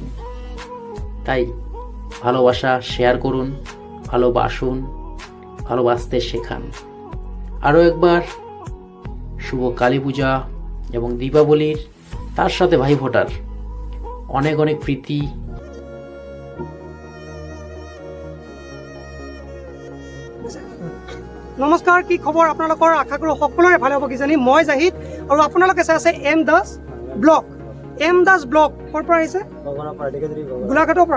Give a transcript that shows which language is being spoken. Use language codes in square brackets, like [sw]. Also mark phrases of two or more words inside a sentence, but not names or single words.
[bn] তাই ভালোবাসা শেয়ার করুন, ভালোবাসুন, ভালোবাসতে শেখান। আরও একবার শুভ কালী পূজা এবং দীপাবলির, তার সাথে ভাইফোঁটার অনেক অনেক প্রীতি। [as] নমস্কাৰ, কি খবৰ আপোনালোকৰ? আশা কৰোঁ সকলোৰে ভালে হ'ব কিজানি। মই জাহিদ আৰু আপোনালোকে চাই আছে এম দাস ব্লগ। এম দাস ব্লগ ক'ৰ পৰা আহিছে? গোলাঘাটৰ পৰা।